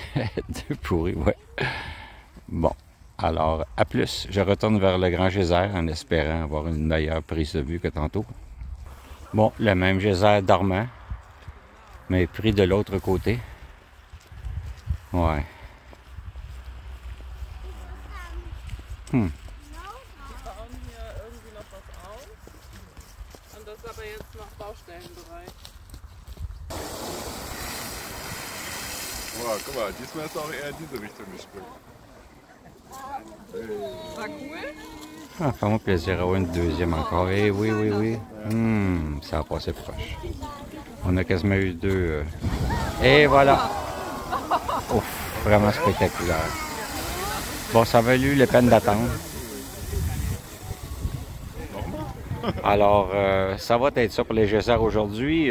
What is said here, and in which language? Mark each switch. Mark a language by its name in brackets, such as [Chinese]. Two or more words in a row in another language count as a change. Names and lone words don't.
[French] D'œufs pourris, ouais. Bon. Alors, à plus. Je retourne vers le grand geyser en espérant avoir une meilleure prise de vue que tantôt. Bon, le même geyser dormant, mais pris de l'autre côté. Ouais. [German] Wow, guck mal, diesmal ist auch eher in diese Richtung gesprungen. War cool? [French] Ah, fais-moi plaisir à avoir une deuxième encore. Eh oui, oui, oui. Ça a passé proche. On a quasiment eu deux. Et voilà. Ouf, vraiment spectaculaire. Bon, ça a valu la peine d'attendre. Alors, ça va être ça pour les geysers aujourd'hui.